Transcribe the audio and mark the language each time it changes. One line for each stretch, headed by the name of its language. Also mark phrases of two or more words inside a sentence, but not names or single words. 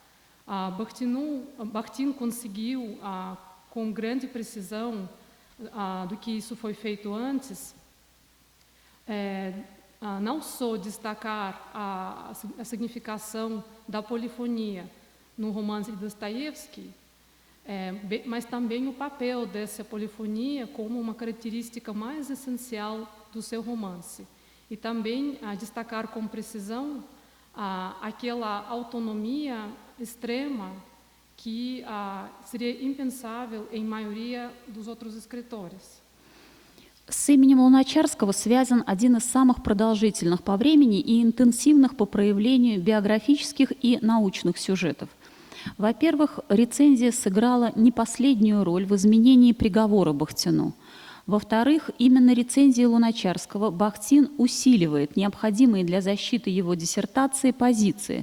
Portuguese: Bakhtin conseguiu, com grande precisão, do que isso foi feito antes, não só destacar a significação da polifonia no romance de Dostoiévski, mas também o papel dessa polifonia como uma característica mais essencial do seu romance. E também destacar com precisão aquela autonomia extrema que seria impensável em maioria dos outros escritores.
Russian: С именем Луначарского связан один из самых продолжительных по времени и интенсивных по проявлению биографических и научных сюжетов. Во-первых, рецензия сыграла не последнюю роль в изменении приговора Бахтину. Во-вторых, именно рецензией Луначарского Бахтин усиливает необходимые для защиты его диссертации позиции.